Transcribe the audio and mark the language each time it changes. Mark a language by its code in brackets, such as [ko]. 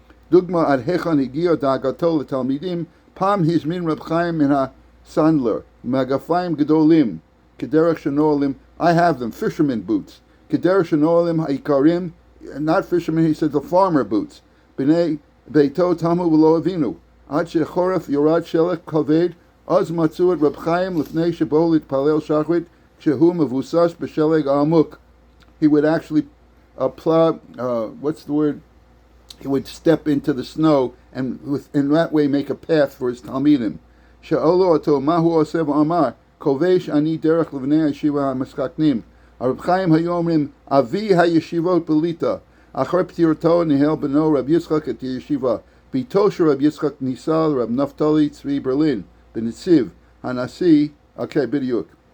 [he] דוגמה עד היכן הגיע דאגתו לתלמידים, פעם הזמין רב חיים מן הסנדלר, מגפיים גדולים, כדרך שנועלים, [en] I have them, fisherman boots, [he] כדרך שנועלים העיקרים, [en] not fishermen, he said the farmer boots, [he] בני ביתו תמו ולא הבינו, עד שחורף יורד שלג כבד, אז מצאו את רב חיים לפני שבאו להתפלל שחרית, כשהוא מבוסס בשלג העמוק. [en] He would actually plow, what's the word? He would step into the snow and in that way make a path for his talmidim. [he] שאלו אותו מה הוא עושה ואמר, כובש אני דרך לבני הישיבה המשכנים. הרב חיים היו אומרים, אבי הישיבות בליטא. אחרי פטירתו ניהל בנו רב יצחק את הישיבה. ביתו של רב יצחק נישא לרב נפתלי צבי ברלין, בנציב, הנשיא, בדיוק.